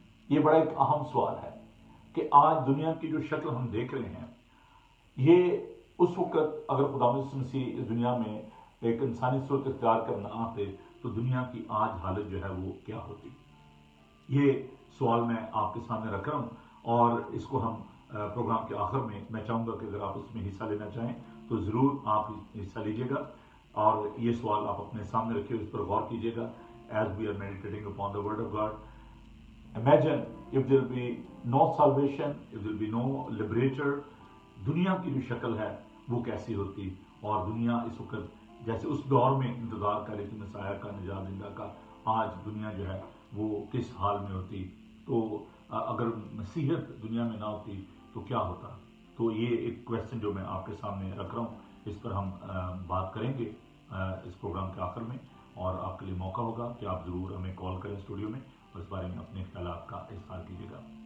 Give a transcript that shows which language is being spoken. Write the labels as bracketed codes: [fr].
[ur] یہ بڑا ایک اہم سوال ہے کہ آج دنیا کی جو شکل ہم دیکھ رہے ہیں، یہ اس وقت اگر خداوند یسوع مسیح اس دنیا میں ایک انسانی صورت اختیار کرنا آتے تو دنیا کی آج حالت جو ہے وہ کیا ہوتی. یہ سوال میں آپ کے سامنے رکھ رہا ہوں، اور اس کو ہم پروگرام کے آخر میں چاہوں گا کہ اگر آپ اس میں حصہ لینا چاہیں تو ضرور آپ حصہ لیجیے گا، اور یہ سوال آپ اپنے سامنے رکھیے، اس پر غور کیجیے گا. [en] As we are meditating upon the word of God, imagine if there will be no salvation, if there will be no liberator, [ur] دنیا کی جو شکل ہے وہ کیسی ہوتی. اور دنیا اس وقت جیسے اس دور میں انتظار کر رہی تھی مسیح کا، نجات دہندہ کا، آج دنیا جو ہے وہ کس حال میں ہوتی. تو اگر مسیحیت دنیا میں نہ ہوتی تو کیا ہوتا. تو یہ ایک کویسچن جو میں آپ کے سامنے رکھ رہا ہوں، اس پر ہم بات کریں گے اس پروگرام کے آخر میں، اور آپ کے لیے موقع ہوگا کہ آپ ضرور ہمیں کال کریں اسٹوڈیو میں اور اس بارے میں اپنے خیالات کا اظہار کیجیے گا.